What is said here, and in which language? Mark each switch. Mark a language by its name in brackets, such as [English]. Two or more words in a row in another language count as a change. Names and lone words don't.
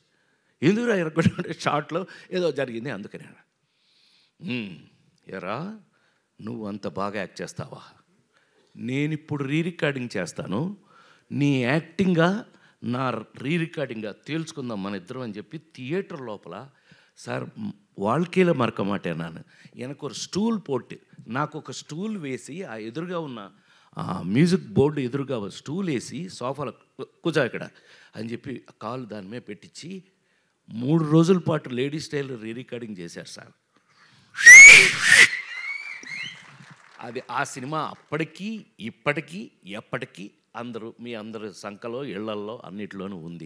[Telugu] ఎందుకురా ఎరగొట్టాడంటే షార్ట్లో ఏదో జరిగింది అందుకనే. ఎరా నువ్వు అంత బాగా యాక్ట్ చేస్తావా? నేను ఇప్పుడు రికార్డింగ్ చేస్తాను, నీ యాక్టింగ్గా నా రికార్డింగ్గా తేల్చుకుందాం మన ఇద్దరం అని చెప్పి థియేటర్ లోపల సార్ [Tamil] வாழ்க்கையில் மறக்க மாட்டேன் நான். எனக்கு ஒரு ஸ்டூல் போட்டு [Telugu] నాకు ఒక స్టూల్ వేసి ఆ ఎదురుగా ఉన్న [English] music board [Telugu] ఎదురుగా స్టూల్ వేసి సోఫాలో కూర్చో ఇక్కడ అని చెప్పి కాలు దాని మీద పెట్టించి 3 రోజుల పాటు లేడీస్ టైలర్ రికార్డింగ్ చేశారు సార్. అది ఆ సినిమా అప్పటికీ ఇప్పటికీ ఎప్పటికీ మీ అందరి సంఖలో ఇళ్లల్లో అన్నిటిలోనూ ఉంది.